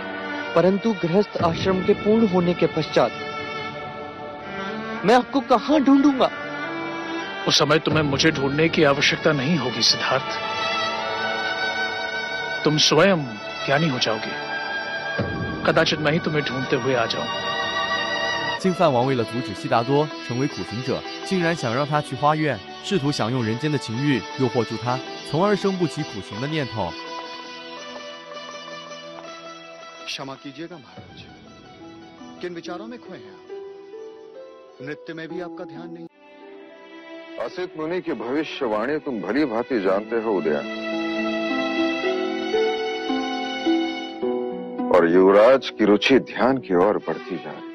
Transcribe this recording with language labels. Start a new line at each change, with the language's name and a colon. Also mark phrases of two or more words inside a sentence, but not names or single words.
Hindi: परंतु गृहस्थ आश्रम के पूर्ण होने के पश्चात मैं आपको कहां ढूंढूंगा? उस समय तुम्हें मुझे ढूंढने की आवश्यकता नहीं होगी सिद्धार्थ। तुम स्वयं ज्ञानी हो जाओगे। कदाचित मैं ही तुम्हें ढूंढते हुए आ जाऊं।
Chinese: 净饭王为了阻止悉达多成为苦行者，竟然想让他去花院，试图想用人间的情欲诱惑住他，从而生不起苦行的念头。
Hindi: क्षमा कीजिएगा महाराज, किन विचारों में खोए हैं आप? नृत्य में भी आपका ध्यान नहीं। असित मुनि की भविष्यवाणी तुम भली भांति जानते हो उदयन, और युवराज की रुचि ध्यान की ओर बढ़ती जा रही।